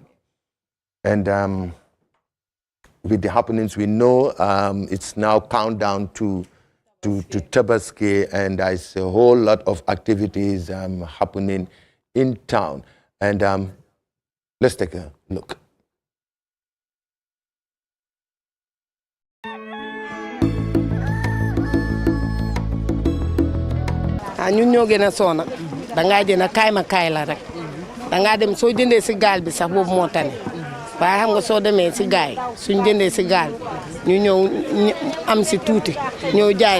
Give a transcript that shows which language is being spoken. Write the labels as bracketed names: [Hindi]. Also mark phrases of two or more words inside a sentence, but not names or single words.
[English] And with the happenings, we know it's now countdown to Tabaski, and there's a whole lot of activities happening in town. And let's take a look. [Wolof] ñun ñoo gën a soona dangaa jënd kaay ma kaay la rek dangaa dem soo jëndee si gaal bi sax boobu moo tane waaye xam nga soo demee si gaal suñ jëndee si gaal ñu ñëw am si tuuti ñëw jaay